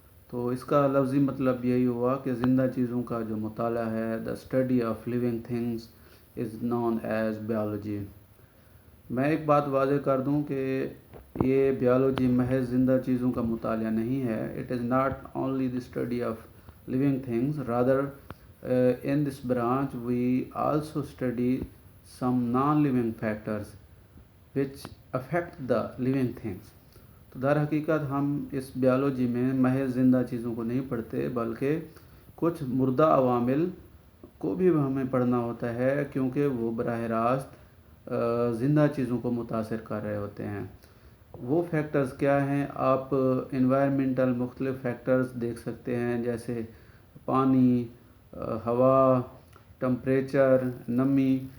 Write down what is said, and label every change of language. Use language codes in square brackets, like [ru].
[ur] تو اس کا لفظی مطلب یہی ہوا کہ زندہ چیزوں کا جو مطالعہ ہے، [en] The study of living things is known as biology. [ur] میں ایک بات واضح کر دوں کہ یہ بیولوجی محض زندہ چیزوں کا مطالعہ نہیں ہے. [en] It is not only the study of living things, rather in this branch we also study some non-living factors which affect the living things. [ur] تو در حقیقت ہم اس بیولوجی میں محض زندہ چیزوں کو نہیں پڑھتے بلکہ کچھ مردہ عوامل کو بھی ہمیں پڑھنا ہوتا ہے کیونکہ وہ براہ راست زندہ چیزوں کو متاثر کر رہے ہوتے ہیں. وہ فیکٹرز کیا ہیں؟ آپ انوائرمنٹل مختلف فیکٹرز دیکھ سکتے ہیں جیسے پانی، ہوا، ٹمپریچر، نمی.